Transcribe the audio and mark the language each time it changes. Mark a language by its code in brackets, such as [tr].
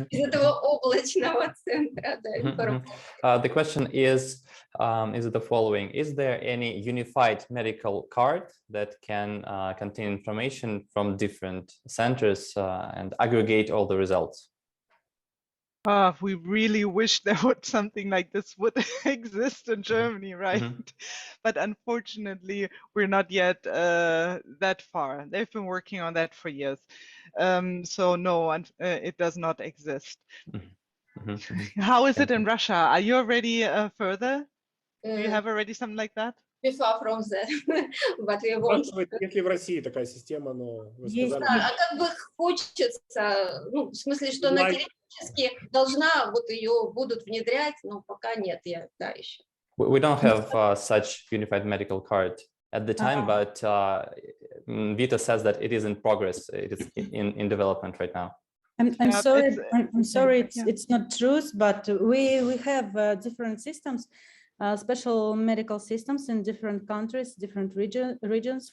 [ru] Из этого облачного центра, да, [en] The question is the following: is there any unified medical card that can contain information from different centers and aggregate all the results? We really wish there would something like this would exist in Germany, right? But unfortunately, we're not yet that far. They've been working on that for years. So no, it does not exist. How is it in Russia? Are you already further? Do you have already something like that? We far from that, but we want. [ru] Если в России такая система, но вы сказали... А как бы хочется, ну, в смысле, что она теоретически должна, вот ее будут внедрять, но пока нет, да, еще. [en] We don't have such unified medical card at the time, but Vita says that it is in progress. It is in development right now. I'm sorry, it's not truth, but we have different systems. Special medical systems in different countries, different regions.